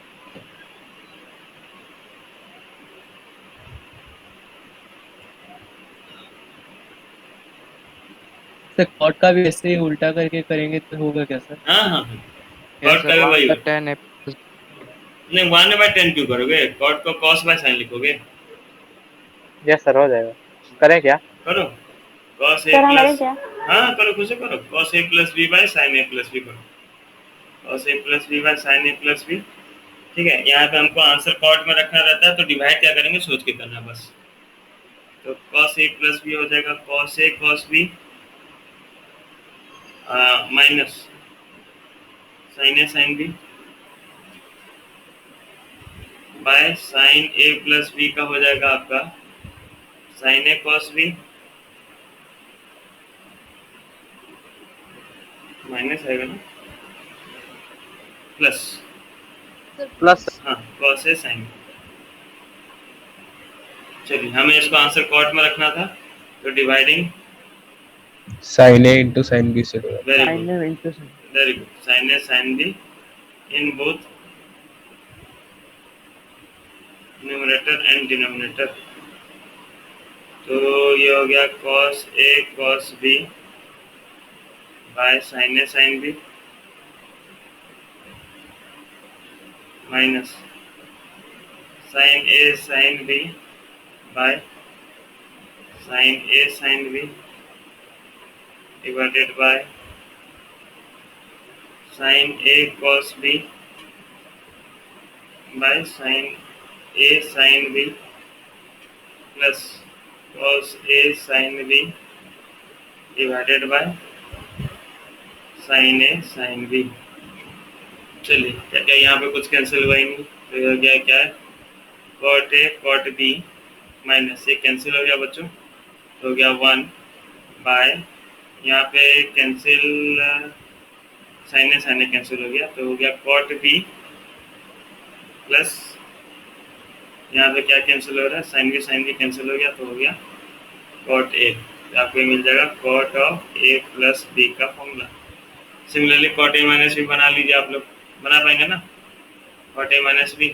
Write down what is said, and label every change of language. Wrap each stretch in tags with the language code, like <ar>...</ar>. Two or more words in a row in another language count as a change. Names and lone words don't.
<hi>सर कॉट का भी ऐसे ही उल्टा करके करेंगे तो होगा क्या सर? हाँ हाँ यस cot का सर। भी वही सर होगा। 10 है। नहीं 1/10 क्यों करोगे? cot को</hi> <en>cos by sin</en> <hi>लिखोगे। यस सर हो जाएगा। करें क्या? करो</hi> <en>cos a</en> <hi>सर हम करें प्लस क्या? हाँ करो खुद से करो</hi> <en>cos a plus b by sin a plus b</en> <hi>करो</hi> <en>cos a plus b by sin a plus b।</en> <hi>ठीक है, यहाँ पे हमको</hi> <en>answer cot</en> <hi>में रखना रहता है तो डिवाइड क्या करेंगे सोच के करना बस। तो</hi> <en>cos a plus b</en> <hi>हो जाएगा</hi> <en>cos a cos b minus sin a sin b by sin a plus b</en> <hi>का हो जाएगा आपका</hi> <en>sin a cos b minus</en> <hi>आएगा ना प्लस प्लस</hi> <en>हाँ cos a sin b।</en> <hi>चलिए हमें इसको</hi> <en>answer cot</en> <hi>में रखना था तो डिवाइडिंग</hi> <en>Sin A into sin B</en> <hi>से होगा।</hi> <en>वेरी Sin गुड A into sin। very good sin a sin b in both numerator and denominator.</en> <hi>तो ये हो गया</hi> <en>cos a cos b by sin a sin b minus sin a sin b by sin a sin b divided by sin a cos b by sin a sin b plus cos a sin b divided by sin a sin b.</en> <hi>चलिए क्या क्या यहाँ पे कुछ कैंसिल हुआ ही नहीं तो ये हो गया क्या है</hi> <en>cot a cot b minus</en> <hi>ये कैंसिल हो गया बच्चों तो हो गया 1 बाय यहाँ पे कैंसिल</hi> <en>sin a</en> <hi>कैंसिल हो गया तो हो गया</hi> <en>cot b plus</en> <hi>यहाँ पे क्या कैंसिल हो रहा है</hi> <en>sin b</en> <hi>कैंसिल हो गया तो हो गया</hi> <en>cot a।</en> <hi>तो आपको ये मिल जाएगा</hi> <en>cot of a plus b</en> <hi>का फॉर्मूला। सिमिलरली</hi> <en>cot a minus b</en> <hi>बना लीजिए आप लोग बना पाएंगे ना</hi> <en>cot a minus b</en>